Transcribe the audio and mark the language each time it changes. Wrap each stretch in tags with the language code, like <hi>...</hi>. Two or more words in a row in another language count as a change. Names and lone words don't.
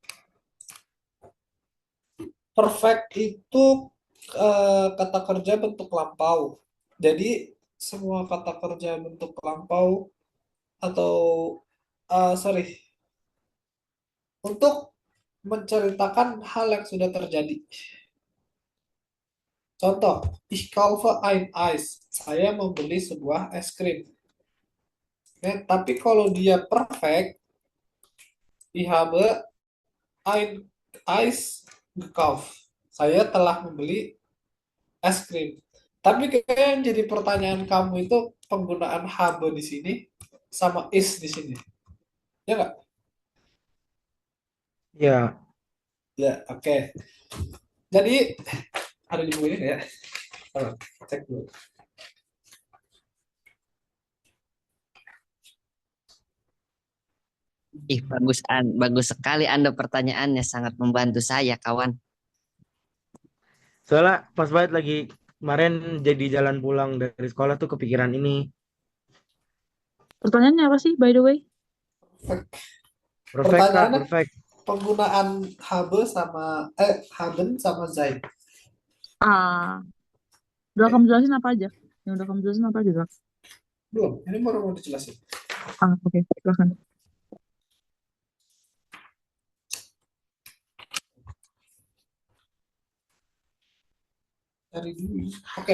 <id>Perfect itu kata kerja bentuk lampau. Jadi semua kata kerja bentuk lampau atau sorry, untuk menceritakan hal yang sudah terjadi. Contoh,</id> <de>ich kaufe ein Eis.</de> <id>Saya membeli sebuah es krim. Oke, tapi kalau dia perfect,</id> <de>ich habe ein Eis gekauft.</de> <id>Saya telah membeli es krim. Tapi kayaknya yang jadi pertanyaan kamu itu penggunaan habe di sini sama is di sini. Ya nggak? Ya, Ya, oke. Jadi ada di buku ini nggak ya? Oh, cek dulu. Ih, bagus sekali Anda pertanyaannya, sangat membantu saya, kawan. soalnya pas banget lagi kemarin jadi jalan pulang dari sekolah tuh kepikiran ini. Pertanyaannya apa sih,</id> <en>by the way?</en> <id>Perfect, Kak, Pertanyaannya perfect. penggunaan habe sama haben sama sein. Udah kamu jelasin apa aja? Yang udah kamu jelasin apa aja, Drak? Belum, ini baru mau dijelasin. Oke, silakan. Dari dulu. Oke.</id>